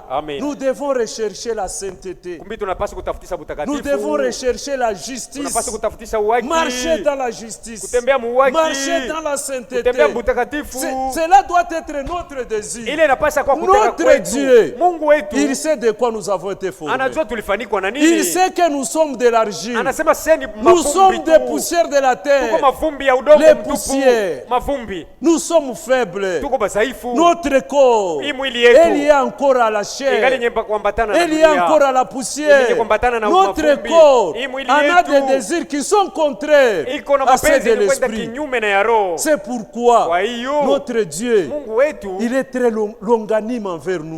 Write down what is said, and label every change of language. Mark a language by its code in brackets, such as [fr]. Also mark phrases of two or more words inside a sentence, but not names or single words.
[fr] Nous devons rechercher la sainteté. Nous devons rechercher la justice. Marcher dans la justice. Marcher dans la sainteté. Cela doit être notre désir. Notre Dieu, il sait de quoi nous avons été formés. [sw] Anajua tulifanikwa na nini. [fr] Il sait que nous sommes de l'argile. [sw] Anasema seni [fr] nous sommes des poussières de la terre. [sw] Tuko mavumbi ya udongo [fr] les [sw] mtupu. [fr] poussières. [sw] Mavumbi. [fr] Nous sommes faibles. [sw] Tuko basaifu. [fr] Notre corps il y a encore à la chair. Il y a encore à la poussière. Notre corps en a des désirs qui sont contraires à ceux de l'esprit. C'est pourquoi notre Dieu, il est très longanime envers nous.